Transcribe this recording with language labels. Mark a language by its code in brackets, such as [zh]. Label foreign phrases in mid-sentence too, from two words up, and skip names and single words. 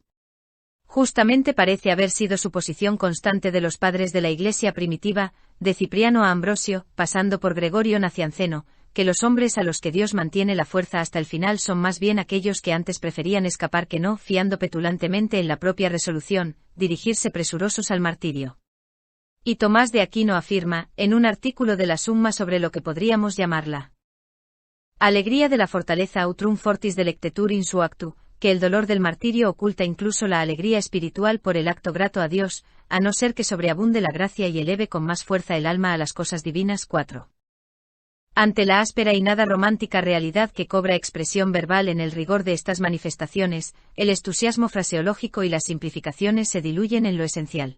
[es] Justamente parece haber sido su posición constante de los padres de la Iglesia primitiva, de Cipriano a Ambrosio, pasando por Gregorio Nacianceno, que los hombres a los que Dios mantiene la fuerza hasta el final son más bien aquellos que antes preferían escapar que no, fiando petulantemente en la propia resolución, dirigirse presurosos al martirio. Y Tomás de Aquino afirma, en un artículo de la Summa sobre lo que podríamos llamarla alegría de la fortaleza [la] autrum fortis delectetur in su actu, [es] que el dolor del martirio oculta incluso la alegría espiritual por el acto grato a Dios, a no ser que sobreabunde la gracia y eleve con más fuerza el alma a las cosas divinas. 4. Ante la áspera y nada romántica realidad que cobra expresión verbal en el rigor de estas manifestaciones, el entusiasmo fraseológico y las simplificaciones se diluyen en lo esencial.